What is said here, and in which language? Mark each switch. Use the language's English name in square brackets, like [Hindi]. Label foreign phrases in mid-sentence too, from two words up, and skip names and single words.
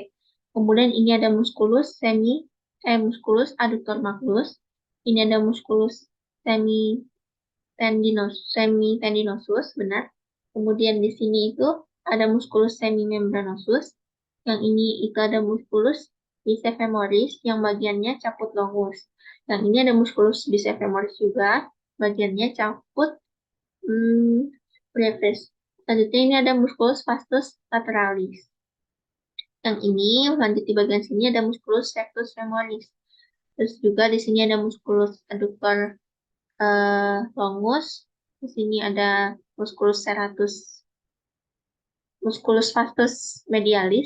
[Indonesian] Kemudian ini ada [Latin] musculus adductor magnus. [Indonesian] Ini ada [Latin] musculus semitendinosus, [Indonesian] benar. Kemudian di sini itu ada [Latin] musculus semimembranosus. [Indonesian] Yang ini itu ada [Latin] musculus bicefemoris [Indonesian] yang bagiannya [Latin] caput longus. [Indonesian] Yang ini ada [Latin] musculus bicefemoris [Indonesian] juga, bagiannya [Latin] caput brevis. [Indonesian] Selanjutnya ini ada [Latin] musculus vastus lateralis. [Indonesian] Yang ini lanjut di bagian sini ada [Latin] musculus rectus femoris. [Indonesian] Terus juga di sini ada [Latin] musculus adductor longus. [Indonesian] Di sini ada [Latin] musculus vastus medialis.